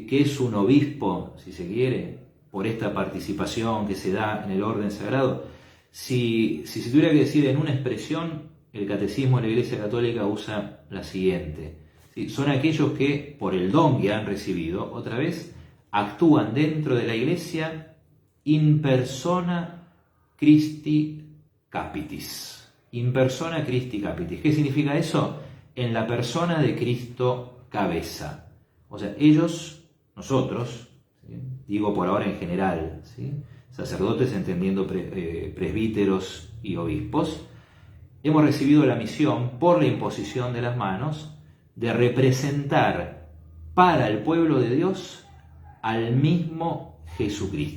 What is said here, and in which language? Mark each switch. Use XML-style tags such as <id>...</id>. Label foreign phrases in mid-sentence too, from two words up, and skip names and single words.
<es>¿Qué es un obispo, si se quiere, por esta participación que se da en el orden sagrado? Si se tuviera que decir en una expresión, el catecismo de la Iglesia Católica usa la siguiente: ¿sí? Son aquellos que, por el don que han recibido, otra vez, actúan dentro de la Iglesia</es> <la>in persona Christi capitis. In persona Christi capitis.</la> <es>¿Qué significa eso? En la persona de Cristo cabeza. O sea, nosotros, ¿sí? Digo por ahora en general, ¿sí? Sacerdotes entendiendo presbíteros y obispos, hemos recibido la misión, por la imposición de las manos, de representar para el pueblo de Dios al mismo Jesucristo.</es>